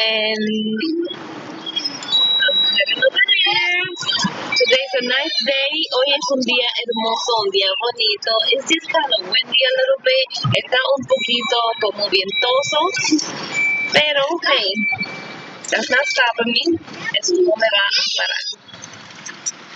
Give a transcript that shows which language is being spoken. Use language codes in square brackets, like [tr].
[en] And I'm heading over there. Today's a nice day. [es] Hoy es un día hermoso, un día bonito. [en] It's just kind of windy a little bit. [es] Está un poquito como vientoso. Pero, [en] hey, that's not stopping me. [es] Eso no me va a parar.